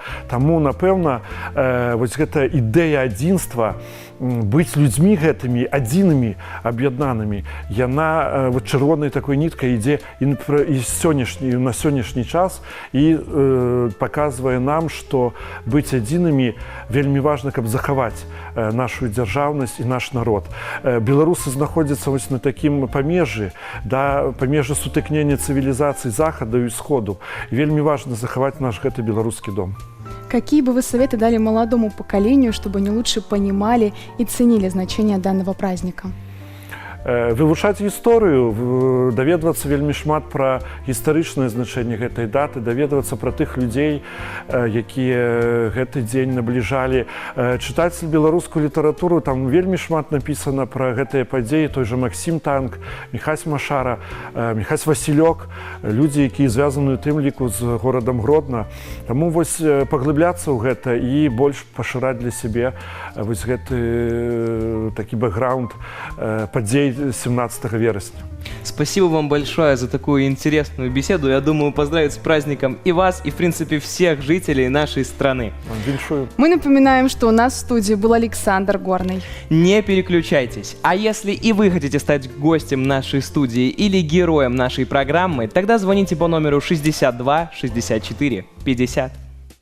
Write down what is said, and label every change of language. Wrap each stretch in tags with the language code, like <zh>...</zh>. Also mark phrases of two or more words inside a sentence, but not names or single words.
<be>Таму, напэўна, вось гэта ідэя адзінства, быць людзьмі гэтымі адзінымі, аб'яднанымі, яна вот чырвонай такой ніткай ідзе і на сённяшні час і паказвае нам, што быць адзінымі вельмі важна, каб захаваць нашу дзяржаўнасць і наш народ. Беларусы знаходзяцца вось на такім памежжы, да, памежжы сутыкнення цывілізацый захаду і сходу. Вельмі важна захаваць наш гэты беларускі дом.</be> <ru>Какие бы вы советы дали молодому поколению, чтобы они лучше понимали и ценили значение данного праздника?</ru> <be>Вывучаць гісторыю, даведвацца вельмі шмат пра гістарычнае значэнне гэтай даты, даведвацца пра тых людзей, якія гэты дзень набліжалі, чытаць беларускую літаратуру, там вельмі шмат напісана пра гэтыя падзеі, той жа Максім Танк, Міхась Машара, Міхась Васілёк, людзі, якія звязаны у тым ліку з горадам Гродна. Таму вось паглыбляцца ў гэта і больш пашыраць для сябе вось гэты такі бэкграунд падзей 17 вересня.</be> <ru>Спасибо вам большое за такую интересную беседу. Я думаю, поздравить с праздником и вас, и, в принципе, всех жителей нашей страны. Мы напоминаем, что у нас в студии был Александр Горный. Не переключайтесь. А если и вы хотите стать гостем нашей студии или героем нашей программы, тогда звоните по номеру 62 64 50.</ru>